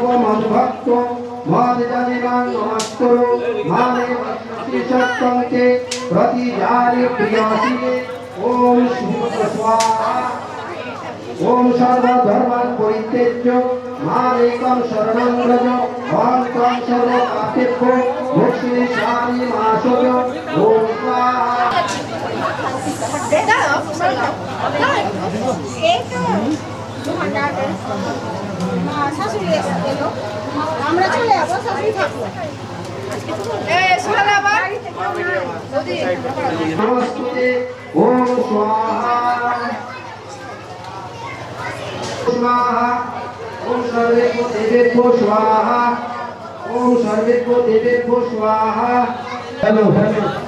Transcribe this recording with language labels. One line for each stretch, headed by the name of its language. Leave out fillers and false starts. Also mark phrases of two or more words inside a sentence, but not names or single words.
Sanskrit: मद्भक्तो मादिजानिमां नमस्कुरु माने सत्संगे प्रतिजानि प्रियासिने ॐ शिव स्वाहा ॐ सर्वधर्मान् परित्यज्य मामेकं शरणं व्रज अहं त्वां सर्वपापेभ्यो मोक्षयिष्यामि मा शुच ॐ स्वाहा
Bangla: আমরা চলে যাবো শাশুড়ি থাকবো
Sanskrit: नमस्ते ॐ स्वाहा स्वाहा ॐ सर्वेभ्यो देवेभ्यो स्वाहा ॐ सर्वेभ्यो देवेभ्यो स्वाहा
English: hello hello